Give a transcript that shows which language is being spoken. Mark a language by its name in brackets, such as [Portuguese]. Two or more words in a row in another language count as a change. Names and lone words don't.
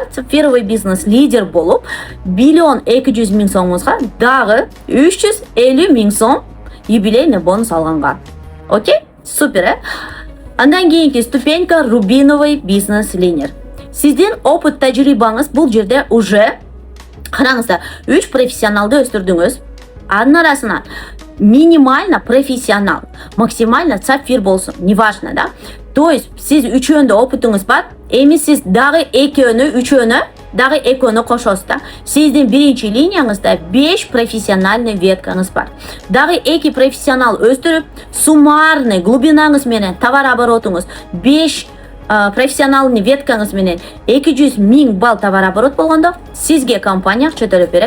[Kyrgyz] Первый [Russian] бизнес лидер [Kyrgyz] болуп 1 200 000 сомуңузга дагы 350 000 сом [Russian] юбилейный бонус [Kyrgyz] алганга. Окей? Супер, Андан кийинки ступенька [Russian] рубиновый бизнес лидер. [Kyrgyz] Сиздин опыт тажрыйбаңыз бул жерде уже караңыздар, 3 профессионалды өстүрдүңүз. Анын арасынан минимально профессионал, максимально сапфир болсун, неважно, да? [Russian] То есть [Kyrgyz] сиз үчөөндө опытыңыз бар, эми сиз дагы үчөөнө дагы экөөнү кошосуз да. Сиздин биринчи линияңызда 5 профессиональный веткаңыз бар. Дагы 2 профессионал өстүрүп, суммарный глубинаңыз менен товар оборотуңуз 5 профессиональный веткаңыз менен 200 000 балл [Russian] товар оборот [Kyrgyz] болгондо, сизге компания акча төлөп берет.